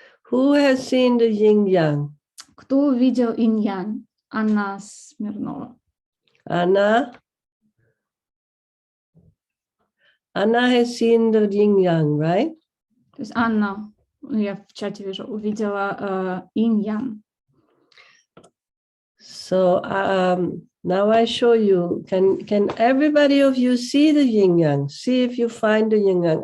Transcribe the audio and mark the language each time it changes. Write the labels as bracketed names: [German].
[English] Who has seen the yin yang? [Russian] Кто видел инь-янь? Анна Смирнова. [English] Anna has seen the yin yang, right? [Russian] То есть Анна, я в чате вижу, увидела инь-янь. [English] So now I show you. Can everybody of you see the yin yang? See if you find the yin yang.